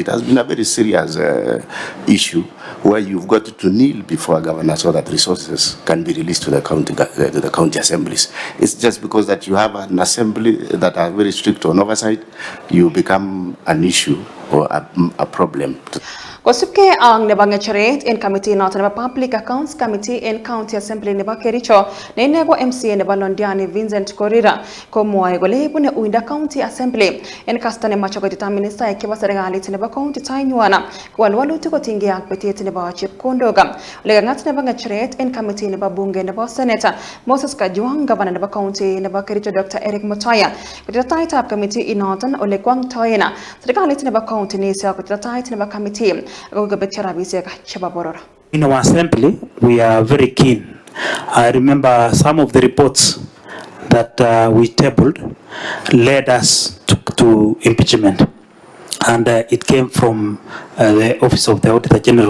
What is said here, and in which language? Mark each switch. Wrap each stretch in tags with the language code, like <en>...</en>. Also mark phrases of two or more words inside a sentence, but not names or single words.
<en>It has been a very serious issue where you've got to kneel before a governor so that resources can be released to the county assemblies. It's just because that you have an assembly that are very strict on oversight, you become an issue or a problem.</en> <kln>Kosipke ang nebangecheret in committee noton nebo Public Accounts Committee in County Assembly nebo Kericho nenego MCA nebo Londiani Vincent Korira komwoe kole bune uinda County Assembly en kasta nemache koitita minister kiba serikalit nebo county tainywana kwal walutik kotinge ak betet nebo chepkondok ole kangat nebo ngecheret en committee nebo bunge nebo Senator Moses Kajwang, governor nebo county nebo Kericho Dr. Eric Mutai koitita taitab committee inoton ole kwang toyena serikalit nebo county nisa koitita tait nebo committee.</kln> <en>In our assembly, we are very keen. I remember some of the reports that we tabled led us to impeachment. And it came from the Office of the Auditor General.</en>